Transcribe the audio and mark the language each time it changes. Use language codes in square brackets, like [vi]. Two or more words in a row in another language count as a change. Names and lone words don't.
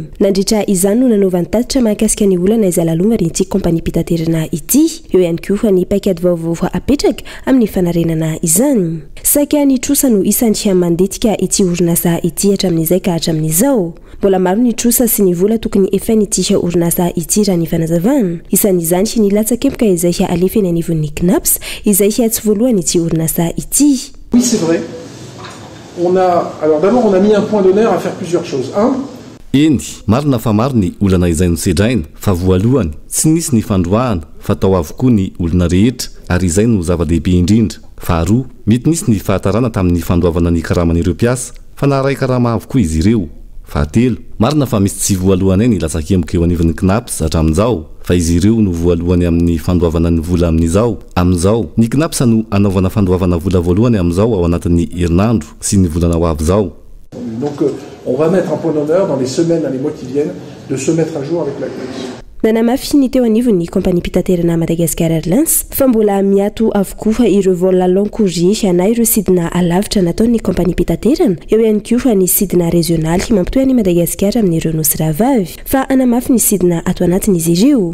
[mg] Nandritra izany no nanaovany tatitra mahakasika ny olana izay lalongany ity kompani mpitanterana ity, eo ihany koa ny paikady vaovao apetraka amin'ny fanarenana izany. Saika ny trosa no isan'ny manditika ity orinasa ity hatramin'izay ka hatramin'izao. Mbola maro ny trosa sy ny vola tokony efainy ity orinasa ity raha ny fanazavana. Isan'izany ny latsa-kempoka izay alefa eny anivon'ny CNAPS izay tsy voalohany ity orinasa ity. [fr] Oui, c'est vrai. Alors d'abord, on a mis un point d'honneur à faire plusieurs choses. [mg] Eny, marina fa maro ny olana izay nosedraina, fa voalohany tsy nisy ny fandroahana, fa tao avokoa ny olona rehetra, ary izay no zava-dehibe indrindra. Faharoa, mety nisy ny fahatarana tamin'ny fandoavana ny karaman'ireo mpiasa, fa naharay karama avokoa izy ireo. Fahatelo, marina fa misy tsy voalohany ny latsa-kempoka eo anivon'ny CNAPS hatramin'izao, fa izy ireo no voalohany amin'ny fandoavana ny vola amin'izao. Amin'izao, ny CNAPS no anaovana fandoavana vola voalohany amin'izao ao anatin'ny herinandro sy ny volana ho avy izao. [fr] Donc on va mettre un point d'honneur dans les semaines, dans les mois qui viennent, de se mettre à jour avec la CNAPS. [mg] Nanamafy ny teo anivon'ny kompani mpitaterana Madagascar Airlines fa mbola miato avokoa ireo vola [fr] long courrier [mg] na ireo sidina alavitra nataon'ny kompani mpitaterana, eo ihany koa ny sidina régionaly mampitohy any Madagascar amin'ireo nosy rahavavy, fa anamafy ny sidina ato anatin'izy ireo.